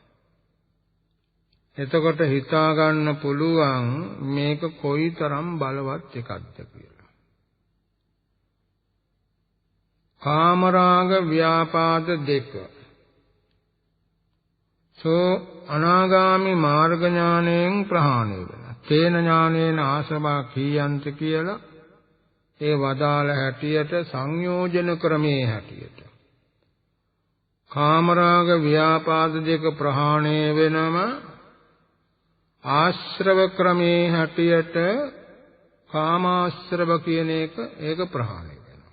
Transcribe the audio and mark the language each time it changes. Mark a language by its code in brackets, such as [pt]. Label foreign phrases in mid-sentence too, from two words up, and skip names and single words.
[si] එතකොට හිතා ගන්න පුළුවන් මේක කොයිතරම් බලවත් එකක්ද කියලා. කාමරාග ව්‍යාපාද දෙක. අනාගාමි මාර්ග ඥාණයෙන් ප්‍රහාණය වෙනවා. [pi] තේන ඥානේන ආසවා කීයන්ත [si] කියලා ඒ වදාළ හැටියට සංයෝජන ක්‍රමයේ හැටියට. කාමරාග ව්‍යාපාද දෙක ප්‍රහාණය වෙනම ආශ්‍රව ක්‍රමයේ හැටියට කාමාශ්‍රව කියන ඒක ප්‍රහාණය වෙනවා.